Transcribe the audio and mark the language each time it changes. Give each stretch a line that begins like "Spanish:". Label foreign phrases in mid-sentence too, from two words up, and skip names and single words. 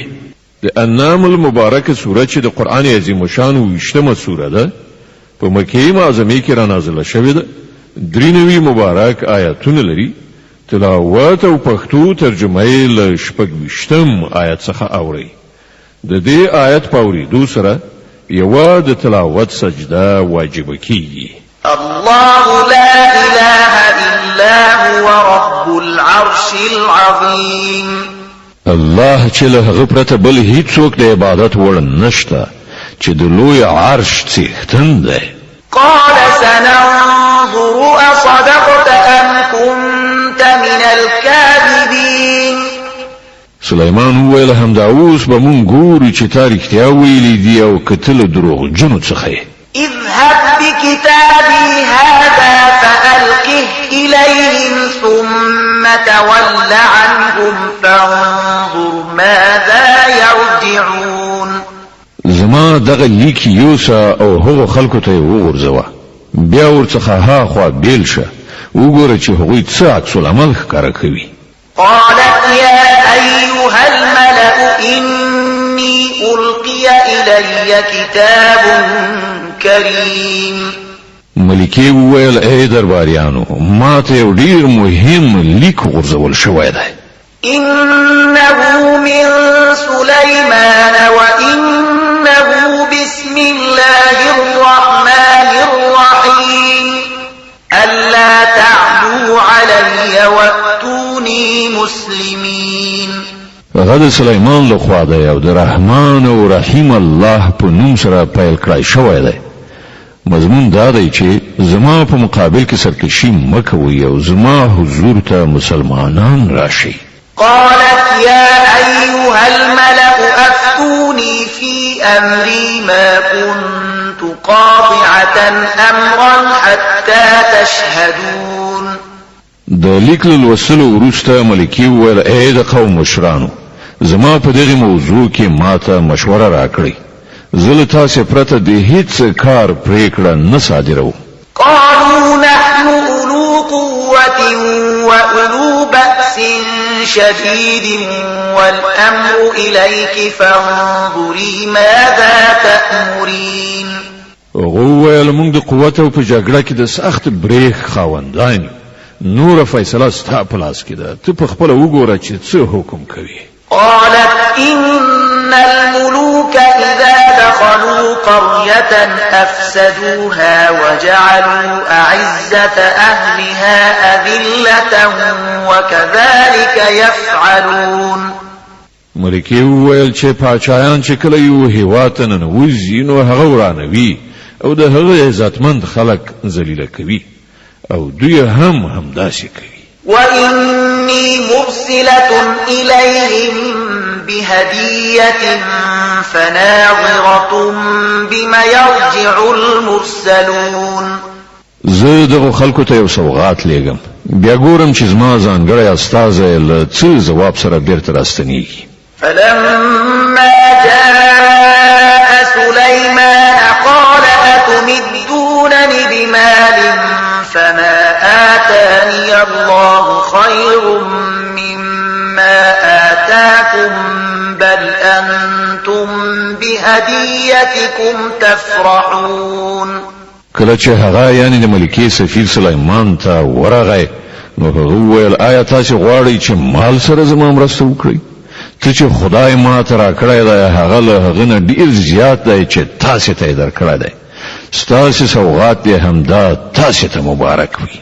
Pashto: د انعام المبارکه سوره چې د قرآن عظیم الشان 20مه سوره ده په مکې معظمې کې را نازله شوې ده. 93 مبارک آیاتونه لري. تلاوت او پښتو ترجمه یې له 26 آیت څخه اوري. د دې آیت په اورېدو سره یوه د تلاوت سجده واجب کیږي.
Arabic: الله لا إله إلا هو رب العرش العظيم.
Pashto: الله چې له هغه پرته بل هیڅوک د عبادت وړ نشته چې د لوی عرش څښتن دی.
Arabic: قال سننظر أصدقت أم كنت من الكاذبين.
Pashto: سليمان وویل همدا اوس به مونږ ګورو چې تا رښتیا ویلي دي او که ته له دروغجنو څخه یې.
Arabic: اذهب بكتابي هذا فألقه إليهم ثم تول عنهم فانظر ماذا يرجعون.
Pashto: زما دغه لیک یوسا او هغو خلکو ته وغورځوه بیا ورڅخه هاخوا بیل شه وګوره چې هغوی څه عکس العمل ښکاره کوي.
Arabic: قالت يا أيها الملأ إني ألقي إلي كتاب كريم.
Pashto: ملکې وویل ای درباریانو ما ته یو ډېر مهم لیک غورځول شوی دی.
Arabic: إنه من سليمان وإنه بسم الله الرحمن الرحيم ألا تعلوا علي وأتوني مسلمين.
Pashto: غد سليمان له خوا دی او د رحمان او رحیم الله په نوم سره پیل کړی شوی دی. مضمون دا دی چې زما په مقابل کې سرکشي مکوئ او زما حضور ته مسلمانان راشي.
Arabic: قالت يا أيها الملأ أفتوني في أمري ما كنت قاطعة أمرا حتى تشهدون.
Pashto: د لیک له لوستلو وروسته ملکې وویل ای د قوم مشرانو زما په دغه موضوع کې ماته مشوره راکړئ. زه له تاسې پرته د هیڅ کار پرېکړه نه صادروم.
Arabic: قالوا نحن أولو قوة وأولو بأس شديد والأمر إليك فانظري ماذا تأمرين.
Pashto: وویل موږ د قوت او په جګړه کې د سخت بریښ خاوندان نور فیصله ستا په لاس کې ده. ته په خپله وګوره چې څه حکم کوي.
Arabic: قالت إن الملوك إذا دخلوا قرية أفسدوها وجعلوا أعزة أهلها أذلة وكذلك يفعلون.
Pashto: ملکې وویل چې پاچایان چې کله یو هیواد ته ننوځي نو هغه ورانوي او د هغه عزتمند خلق ذلیل کوي او دوی هم داسې کوي.
Arabic: وإني مرسلة إليهم بهدية فناظرة بما يرجع المرسلون.
Pashto: زه دغه خلکو ته یو سوغات لیږم بیا ګورم چې زما ځانګړی استازی له څه ځواب سره بیرته راستنیږي.
Arabic: فلما جاء سليمان قال أتمدونني بمال فما آتاني الله خير مما آتاكم بل أنتم بهديتكم تفرحون.
Pashto: کله چې هغه یعنی د ملکی سفیر سلیمان ته ورغی نو هغه وویل آیا تاسو غواړئ چې مال سره زما مرسته وکړئ؟ ته چې خدای ما ته راکړی دی هغه له هغه نه ډېر زیات دی چې تاسو ته یې درکړی دی. ستاسو سوغات دې همدا تاسو ته مبارک وي.